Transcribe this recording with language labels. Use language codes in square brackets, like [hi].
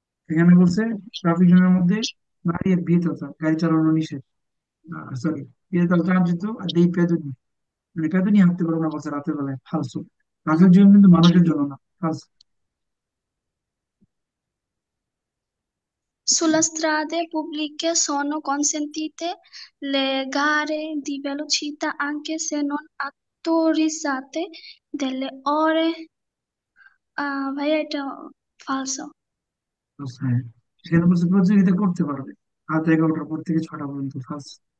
[bn] এখানে বলছে ট্রাফিক জোনের মধ্যে গাড়ি বিয়েততা গাড়ি চালানো নিষেধ সরি বিয়েততা ট্রানজিত আর দেই পেদনি মানে পেদনি হাঁটতে পারবো না বলছে রাতের বেলায় ফালসু ট্রাফিক জন্য কিন্তু মানুষের জন্য না ফালসু। [it] sulle strade pubbliche sono consentite le gare di velocità anche se non autorizzate delle ore. [bn] ভাইয়া এটা falso. হ্যাঁ সেখানে বলছে প্রতিযোগিতা করতে পারবে রাত 11টার পর থেকে 6টা পর্যন্ত ফালসু।